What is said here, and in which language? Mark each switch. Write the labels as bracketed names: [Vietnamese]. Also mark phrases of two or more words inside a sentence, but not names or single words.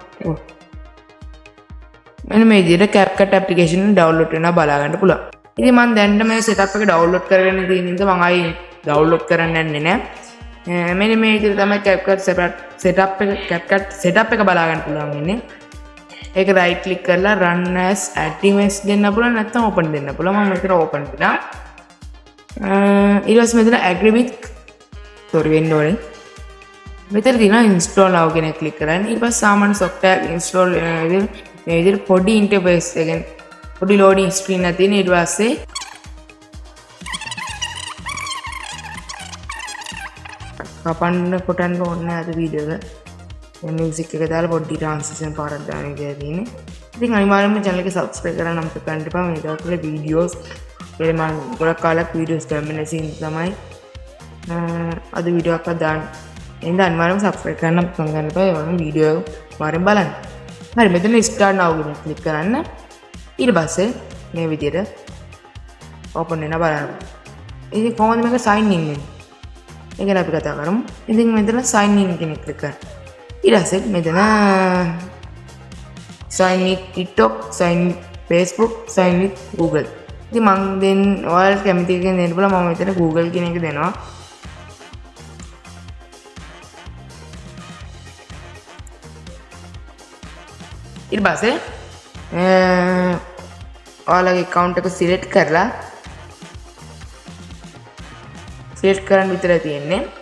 [Sinhala] මෙන්න මේ විදිහට CapCut [English] application download [Sinhala] වෙනවා බලා ගන්න පුළුවන්. ඉතින් මම දැන් මේ setup එක download කරගෙන තියෙන නිසා මම ආයි download කරන්න යන්නේ නැහැ. මෙන්න මේ විදිහට තමයි CapCut setup එක බලා ගන්න පුළුවන් වෙන්නේ. ඒක [English] right click [Sinhala] කරලා [English] run as active [Sinhala] දෙන්න පුළුවන් නැත්නම් open දෙන්න පුළුවන්. මම මෙතන open දෙනවා. ඊට පස්සේ මෙතන [English] agree with [Sinhala] වෙන්න ඕනේ. මෙතන තියෙනවා [English] install now [Sinhala] කියන එක click කරන්න. ඊට පස්සේ සාමාන්‍ය [English] software install [Sinhala] වෙන මේ විදිහට පොඩි interface එකකින් පොඩි [English] loading screen [Sinhala] එකක් තියෙන. ඊට පස්සේ කපන්න කොටන්න ඕනේ නැහැ අද වීඩියෝ එක. music එක දාලා පොඩි transition පාරක් දාන්න කියලා තියෙන්නේ. ඉතින් අනිවාර්යයෙන්ම channel එක subscribe කරන්න අමතක කරන්න එපා. මේ දවස්වල videos මම ගොඩක් කාලයක් videos කරන්නේ නැති තමයි අද වීඩියෝ එකක් දාන්න. එහෙනම් අනිවාර්යයෙන්ම subscribe කරන්න අමතක කරන්න එපා. ඒ වගේම වීඩියෝ එක වරෙන් බලන්න. හරි මෙතන [English] start now [Sinhala] කියන click කරන්න. ඊට පස්සේ මේ විදිහට open වෙනවා බලන්න. ඉතින් කොහොමද මේක [English] sign in [Sinhala] වෙන්නේ? ඒක ගැන අපි කතා කරමු. ඉතින් මෙතන [English] sign in [Sinhala] කියන එක click කරන්න. ඊට පස්සේ මෙතන [English] sign with TikTok, sign with Facebook, sign with Google. [Sinhala] ඉතින් මම දැන් ඔයාලට කැමති එකකින් දෙන්න බලන්න. මම මෙතන Google කියන එක දෙනවා. ඊට පස්සේ ඔයාලගේ account එක select කරලා select කරන්න විතරයි තියෙන්නේ.